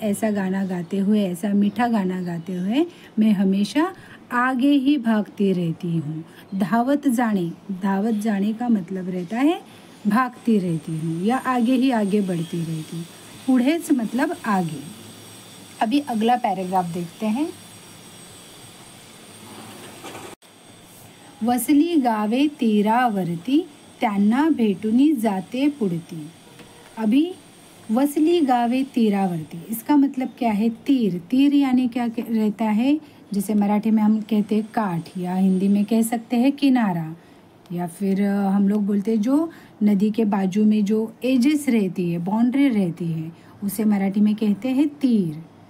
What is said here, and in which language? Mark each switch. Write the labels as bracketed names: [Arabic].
[Hindi] ऐसा गाना गाते हुए, ऐसा मीठा गाना गाते हुए मैं हमेशा आगे ही भागती रहती हूँ। धावत जाने का मतलब रहता है भागती रहती हूँ या आगे ही आगे बढ़ती रहती हूँ। पुढेच मतलब आगे। अभी अगला पैराग्राफ देखते हैं। [Marathi] वसली गावे तीरावरती त्यांना भेटूनी जाते पुढती। [Hindi] अभी [Marathi] वसली गावे तीरावरती, [Hindi] इसका मतलब क्या है? तीर। तीर यानी क्या रहता है? जैसे मराठी में हम कहते हैं काठ, या हिंदी में कह सकते हैं किनारा। या फिर हम लोग बोलते हैं जो नदी के बाजू में जो एजेस रहती है, बाउंड्री रहती है, उसे मराठी में कहते हैं तीर।